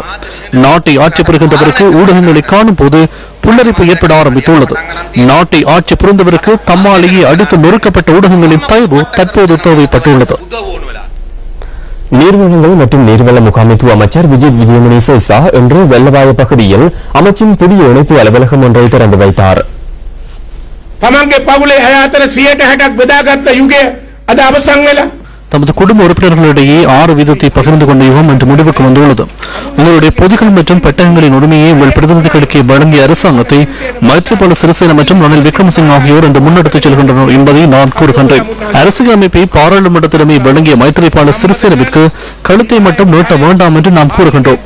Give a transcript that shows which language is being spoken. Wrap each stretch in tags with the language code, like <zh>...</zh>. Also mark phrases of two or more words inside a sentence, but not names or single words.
<ta>நாட்டை ஆட்சி புரிகின்றவருக்கு ஊடகங்களை காணும் போது புல்லரிப்பு ஏற்பட ஆரம்பித்துள்ளது. நாட்டை ஆட்சி புரிந்தவருக்கு தம்மாலேயே அடித்து நொறுக்கப்பட்ட ஊடகங்களின் தயவு தற்போது தேவைப்பட்டுள்ளது. நீர்வளங்கள் மற்றும் நீர்வள முகாமைத்துவ அமைச்சர் விஜித் விஜயமணி சோய்சா இன்று வெள்ளவாய பகுதியில் அமைச்சின் புதிய இணைப்பு அலுவலகம் ஒன்றை திறந்து வைத்தார்.</ta> <si>තමන්ගේ පවුලේ අය අතර 60%ක් බෙදාගත්ත යුගය අද අවසන් වෙලා</si> <ta>தமது குடும்ப உறுப்பினர்களிடையே 6% பகிர்ந்து கொண்ட யுகம் என்று முடிவுக்கு வந்துள்ளது. உங்களுடைய பொதுகள் மற்றும் பெட்டகங்களின் உரிமையை உங்கள் பிரதிநிதிகளுக்கு வழங்கிய அரசாங்கத்தை மைத்ரிபால சிறிசேன மற்றும் ரணில் விக்ரமசிங்க ஆகியோர் இன்று முன்னெடுத்துச் செல்கின்றனர் என்பதை நான் கூறுகின்றேன். அரசியல் அமைப்பை பாராளுமன்றத்திடமே வழங்கிய மைத்ரிபால சிறிசேனவிற்கு கழுத்தை மட்டும் நீட்ட வேண்டாம் என்று நாம் கூறுகின்றோம்.</ta>